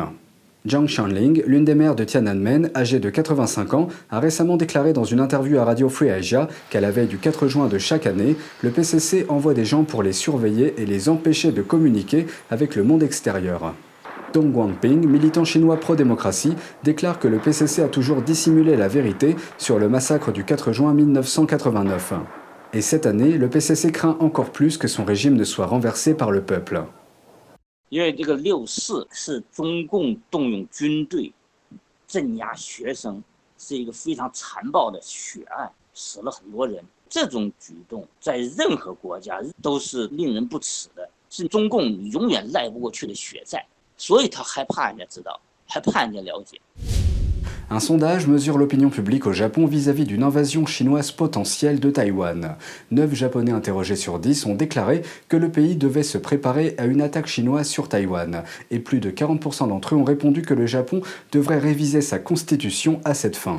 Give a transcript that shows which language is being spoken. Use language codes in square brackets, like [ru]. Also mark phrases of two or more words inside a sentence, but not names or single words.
[fr] Zhang Xianling, l'une des maires de Tiananmen, âgée de 85 ans, a récemment déclaré dans une interview à Radio Free Asia qu'à la veille du 4 juin de chaque année, le PCC envoie des gens pour les surveiller et les empêcher de communiquer avec le monde extérieur. Dong Guangping, militant chinois pro-démocratie, déclare que le PCC a toujours dissimulé la vérité sur le massacre du 4 juin 1989. Et cette année, le PCC craint encore plus que son régime ne soit renversé par le peuple. [zh] 因为这个6·4是中共动用军队镇压学生，是一个非常残暴的血案，死了很多人。这种举动在任何国家都是令人不齿的，是中共永远赖不过去的血债。所以他害怕人家知道，害怕人家了解。 [fr] Un sondage mesure l'opinion publique au Japon vis-à-vis d'une invasion chinoise potentielle de Taïwan. 9 Japonais interrogés sur 10 ont déclaré que le pays devait se préparer à une attaque chinoise sur Taïwan. Et plus de 40% d'entre eux ont répondu que le Japon devrait réviser sa constitution à cette fin.